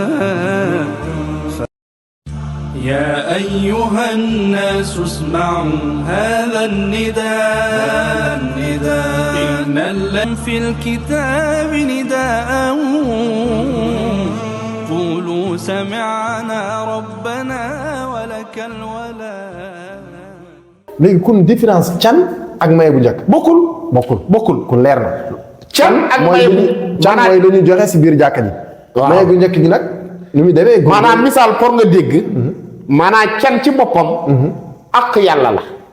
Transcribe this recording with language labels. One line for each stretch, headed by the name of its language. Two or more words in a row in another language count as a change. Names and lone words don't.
Arabic: يا أيها الناس اسمعوا هذا النداء إن الذي في الكتاب نداء قولوا سمعنا ربنا ولك الولاء.
Wolof: léegi kon différence can ak maye bu njëkk bokkul kon leer na. can ak maye bu can mooy lu ñu joxe si biir jàkka ji. waaw maye bu njëkk gi nag ni muy demee. maanaam misaal pour nga dégg. maanaam can ci boppam. ak yàlla la.